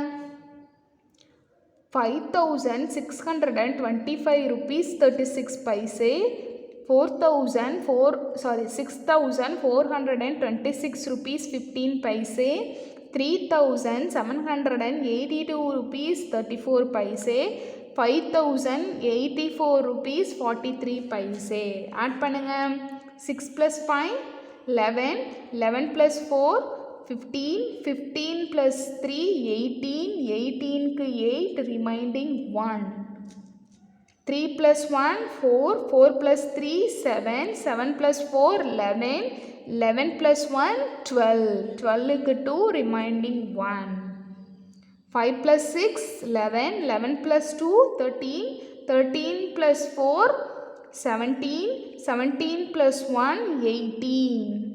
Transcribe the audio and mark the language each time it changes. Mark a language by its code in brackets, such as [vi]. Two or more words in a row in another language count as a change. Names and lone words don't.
[en] 5,625 rupees 36 paise, 6,426 rupees 15 paise, 3,782 rupees 34 paise, 5,084 rupees 43 paise. [ta] ஆட் பண்ணுங்க. [en] 6 plus 5 11, 11 plus 4 15, 15 plus 3 18, 18க்கு 8 remaining 1, 3 plus 1 4, 4 plus 3 7, 7 plus 4 11, 11 plus 1 12, 12க்கு 2 remaining 1, 5 plus 6 11, 11 plus 2 13, 13 plus 4 17, 17 plus 1 18,